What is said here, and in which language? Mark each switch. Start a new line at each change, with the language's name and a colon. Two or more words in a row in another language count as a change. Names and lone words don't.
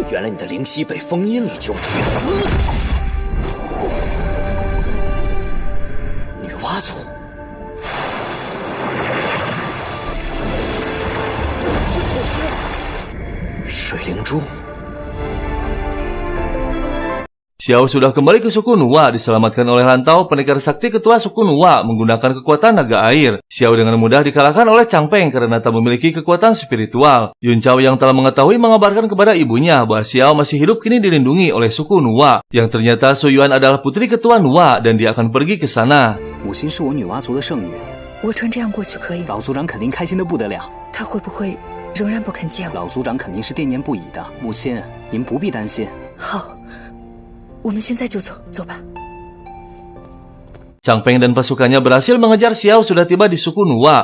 Chinese: 你的灵犀被封印了，就去死！女娲族。水灵珠。
Indonesian: Xiao sudah kembali ke suku Nuwa diselamatkan oleh Lantau, pendekar sakti ketua suku Nuwa menggunakan kekuatan naga air. Xiao dengan mudah dikalahkan oleh Changpeng karena tak memiliki kekuatan spiritual. Yun Chao yang telah mengetahui mengabarkan kepada ibunya bahwa Xiao masih hidup kini dilindungi oleh suku Nuwa. Yang ternyata Su Yuan adalah putri ketua Nuwa dan dia akan pergi ke sana.
Chinese: 母亲是我女娲族的圣女，我穿这样过去可以吗？老族长肯定开心的不得了。他会不会仍然不肯见我？老族长肯定是惦念不已的。母亲，您不必担心。好。 我们现在就走，走吧。
Indonesian: Changpeng dan pasukannya berhasil mengejar Xiao sudah tiba di suku Nuwa.